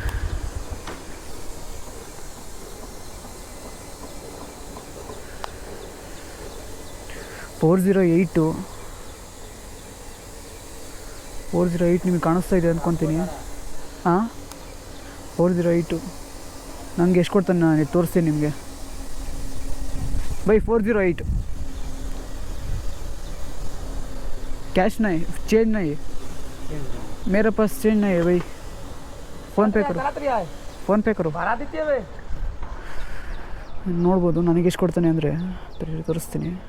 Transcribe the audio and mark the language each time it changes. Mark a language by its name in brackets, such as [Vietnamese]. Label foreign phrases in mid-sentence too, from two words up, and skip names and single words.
[Kannada] ಫೋರ್ ಝೀರೋ ಏಯ್ಟ್ ನಿಮಗೆ ಕಾಣಿಸ್ತಾ ಇದೆ ಅಂದ್ಕೊತೀನಿ. ಹಾಂ 408 ನನಗೆ ಎಷ್ಟು ಕೊಡ್ತಾನೆ ನಾನು ತೋರಿಸ್ತೀನಿ ನಿಮಗೆ. [Hindi] ಬೈ 408 कैश नहीं, चेंज नहीं है मेरे पास, चेंज नहीं है भाई. फ़ोन पे करो. [Kannada] ನೋಡ್ಬೋದು ನನಗೆ ಎಷ್ಟು ಕೊಡ್ತಾನೆ ಅಂದರೆ ತೋರಿಸ್ತೀನಿ.